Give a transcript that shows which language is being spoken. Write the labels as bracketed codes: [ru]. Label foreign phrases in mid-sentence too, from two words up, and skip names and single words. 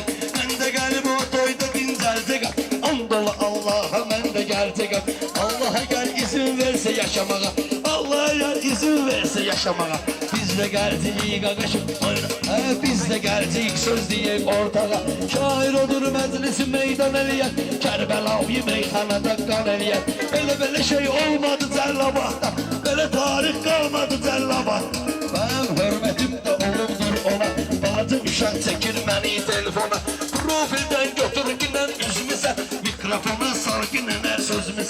[tr] Ben de gelip o toyda dincelecek, andolu Allah'a ben de gelecek. Allah'a gel izin verse yaşamaya, Allah'a gel izin verse yaşamaya. Biz de geldik ağaçım oyuna, biz de geldik söz diyek ortağa. [az] Şair odur meclisi meydan eləyək, Kərbəlayı meyxanada qan eləyək. Belə şey olmadı Cəllabadda, belə tarix qalmadı Cəllabadda. Mənim hörmətim də olumdur ona, bacım uşaq çəkir məni telefona. Profildən götür ginən üzmüsə, mikrofona sal ginən hər sözmüsə.